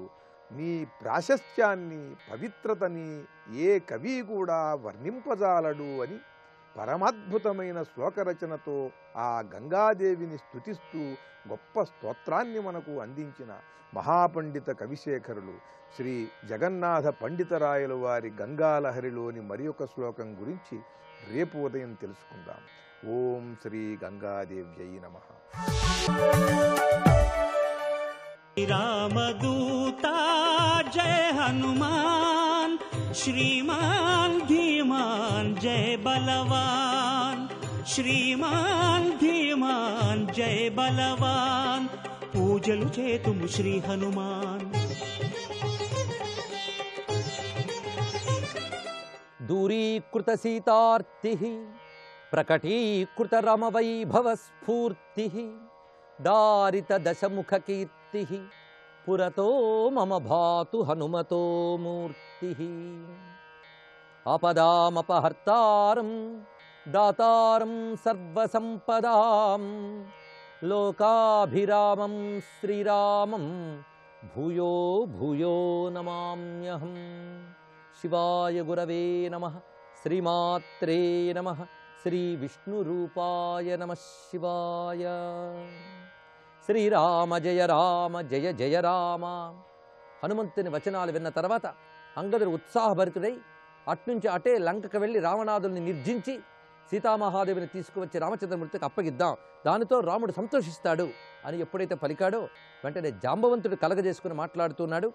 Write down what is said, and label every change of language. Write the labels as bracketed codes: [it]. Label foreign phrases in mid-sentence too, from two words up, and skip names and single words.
[te] నీ ప్రాశస్త్యాన్ని, పవిత్రతని ఏ కవి కూడా వర్ణింపజాలడు అని పరమాద్భుతమైన శ్లోకరచనతో ఆ గంగాదేవిని స్తుతిస్తూ గొప్ప స్తోత్రాన్ని మనకు అందించిన మహాపండిత కవిశేఖరులు శ్రీ జగన్నాథ పండితరాయలు వారి గంగాలహరిలోని మరి ఒక శ్లోకం గురించి రేపు ఉదయం తెలుసుకుందాం. [sa] ఓం శ్రీ గంగాదేవ్యై నమః. रामदूता जय हनुमान, श्रीमान धीमान जय बलवान, श्रीमान धीमान जय बलवान, [te] పూజలు చేతుము [sa] శ్రీ హనుమాన్. दूरीकृत सीतार्तिः प्रकटीकृत रमवैभव स्फूर्तिः दारित दशमुख कीर्तिः पुरतो मम भातु हनुमतो मूर्तिः. आपदामपहर्तारं दातारं सर्वसम्पदां लोकाभिरामं श्रीरामं भूयो भूयो नमाम्यहम्. शिवाय गुरवे नमः. श्रीमात्रे नमः. శ్రీ విష్ణురూపాయ నమః శివాయ. శ్రీరామ జయ రామ జయ జయ రామ. [te] హనుమంతుని వచనాలు విన్న తర్వాత అంగదుడు ఉత్సాహభరితుడై అట్నుంచి అటే లంకకు వెళ్ళి రావణాదుల్ని నిర్జించి సీతామహాదేవిని తీసుకువచ్చి రామచంద్రమూర్తికి అప్పగిద్దాం, దానితో రాముడు సంతోషిస్తాడు అని ఎప్పుడైతే పలికాడో వెంటనే జాంబవంతుడు కలగజేసుకుని మాట్లాడుతున్నాడు.